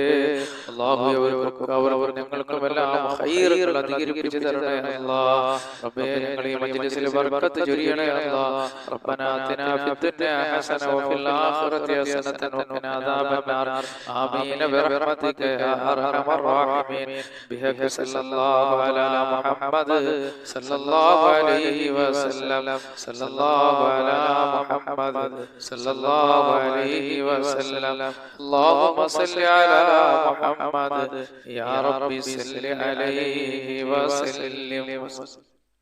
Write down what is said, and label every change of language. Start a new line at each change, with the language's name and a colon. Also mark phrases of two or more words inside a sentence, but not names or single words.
Malayalam: അല്ലാഹുവേ അവർ ഞങ്ങൾക്കുമെല്ലാം ഖൈറുകൾ അധികരിപ്പിച്ചു തരണേ അല്ലാഹ്. റബ്ബേ ഞങ്ങളെ മജ്ലിസിൽ ബർക്കത്ത് ചൊരിയണേ അല്ലാഹ്.
Arabic: ربنا آتنا في الدنيا حسنة وفي الآخرة حسنة وقنا عذاب النار. آمين برحمتك يا أرحم الراحمين. بحق صلى الله على محمد صلى الله عليه وسلم صلى الله على محمد صلى الله عليه وسلم. اللهم صل على محمد يا رب صل عليه وسلم.